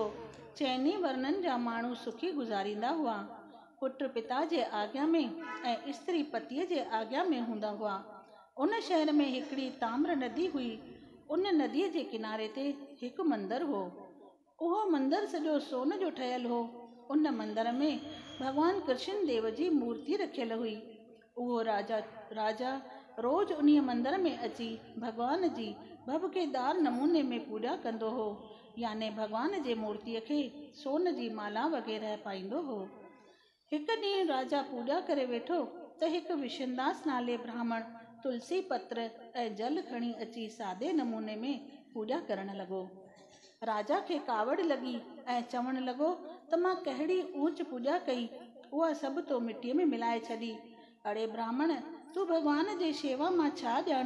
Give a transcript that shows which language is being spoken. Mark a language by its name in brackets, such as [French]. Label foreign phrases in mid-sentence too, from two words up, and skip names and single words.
[Sindhi] चइनी वर्णनि जा माण्हू सुखी गुज़ारींदा हुआ। पुट पिता जे आज्ञा में ऐं स्त्री पतीअ जे आज्ञा में हूंदा हुआ। उन शहर में हिकिड़ी ताम्र नदी हुई। उन नदीअ जे किनारे ते हिकु मंदरु हो। उहो मंदरु सॼो सोन जो ठहियल हो। उन मंदर में भगवान कृष्ण देव जी मूर्ति रखियल हुई। उहो राजा रोज़ उन मंदर में अची भगवान जी भभकेदार नमूने में पूॼा कंदो हो, याने भगवान जे मूर्तिअ खे सोन जी माला वग़ैरह पाईंदो हो। हिकु ॾींहुं राजा पूॼा करे वेठो त हिकु विशनदास नाले ब्राह्मण तुलसी पत्र ऐं जल खणी अची सादे नमूने में पूॼा करण लॻो। राजा खे कावड़ लॻी ऐं चवण लॻो त मां कहिड़ी ऊच पूॼा कई, उहा सभु तो मिटीअ में मिलाए छॾी। अड़े ब्राह्मण, तूं भगवान जे शेवा मां छा ॼाणी?